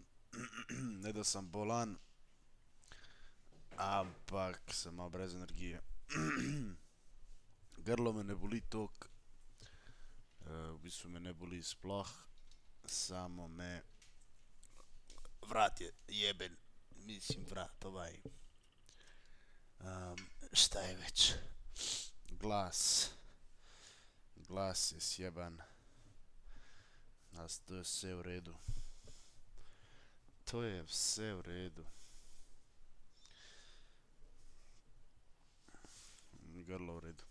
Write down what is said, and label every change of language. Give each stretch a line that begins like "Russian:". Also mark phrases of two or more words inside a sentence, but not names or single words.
Slovenian: Ne da sem bolan, ampak sem malo brez energije. Grlo me ne boli tok. V bistvu me ne boli sploh.
Croatian: Samo me vrat je jeben. Mislim vrat ovaj. Šta je već? Glas. Glas je sjeban. A to je sve u redu. To je sve u redu. Grlo u redu.